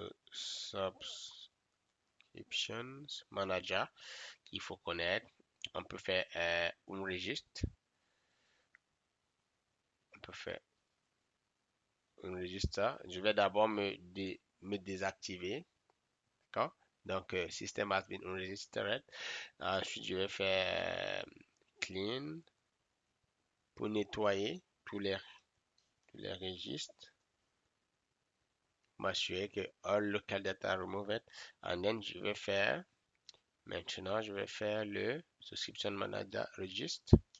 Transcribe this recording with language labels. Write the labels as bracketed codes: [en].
[fr] Subscriptions Manager qu'il faut connaître. On peut faire un registre. On peut faire un registre. Je vais d'abord me désactiver. D'accord? [en] Donc, system has been registered. [fr] Ensuite, je vais faire clean pour nettoyer tous les registres. M'assurer que [en] all local data removed. And then, [fr] maintenant, je vais faire le subscription manager register.